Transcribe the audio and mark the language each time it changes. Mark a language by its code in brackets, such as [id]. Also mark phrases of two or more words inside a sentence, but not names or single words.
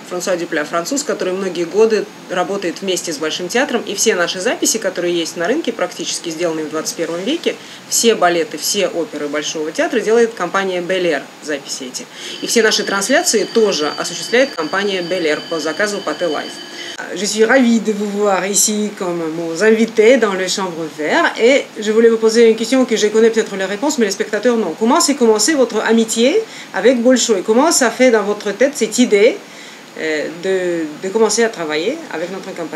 [ru] Франсуа Дюпля – француз, который многие годы работает вместе с Большим театром. И все наши записи, которые есть на рынке, практически сделанные в 21 веке, все балеты, все оперы Большого театра делает компания Bel-Air, записи эти. И все наши трансляции тоже осуществляет компания Bel-Air по заказу Pathé Live. [fr] Je suis ravie de vous voir ici comme mon invité dans le Chambre Vert et je voulais vous poser une question que je connais peut-être la réponse mais les spectateurs non. Comment s'est commencé votre amitié avec Bolshoi? Comment ça fait dans votre tête cette idée de commencer à travailler avec notre compagnie?